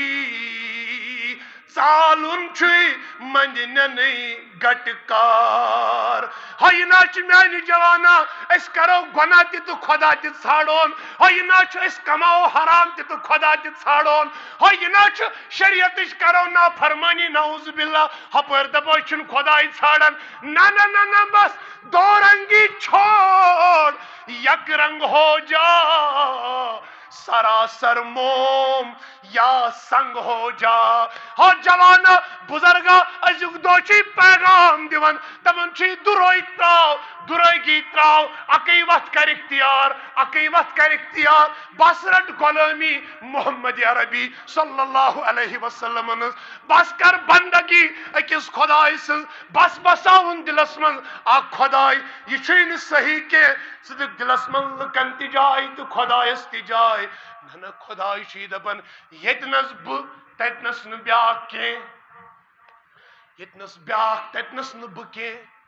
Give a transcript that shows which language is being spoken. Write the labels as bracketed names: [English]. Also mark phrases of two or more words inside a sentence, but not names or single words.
[Kashmiri] ژالُن چھُے منٛدِ نٮ۪نٕے گٹہٕ کار ہۄیہِ نا چھُ میانہِ جوانا أسۍ کرو گۄناہ تہِ تہٕ خۄدا تہِ ژھانڈون ہۄیہِ نا چھُ أسۍ کماوو حرام تہِ تہٕ خۄدا تہِ ژھانڈون ہۄیہِ نا چھُ شریعتٕچ کرو نافرمٲنی [Arabic] نعوذ باللہ [Kashmiri] ہپٲرۍ دپو أسۍ چھِنہٕ خۄداے ژھانڈان نہ [Urdu] بس دو رنگی چھوڑ یک رنگ ہو جا سراسر موم یا سنگ ہو جا [Kashmiri] ہو جوانا بزرگا ازیُک دۄہ چھُے پیغام دِوان دپان چھُے دُرٲگی تراو اکٕے وتھ کر اختیار بس رٹ غلٲمی محمد عربی [Arabic] صلی اللہ علیہ وسلم [Kashmiri] ہٕنٛز بس کر بندگی أکِس خۄداے سٕنٛز بس بساوُن دلس منٛز اکھ خۄداے یہِ چھُے نہٕ صحیح کینٛہہ ژٕ دِکھ دلس منٛز لُکن تہِ جاے تہٕ خۄدایس تہِ جاے نہ خۄداے چھُے دپان ییٚتنس بہٕ تتنس نہٕ بیاکھ کینٛہہ ییٚتنس بیاکھ تتنس نہٕ بہٕ کینٛہہ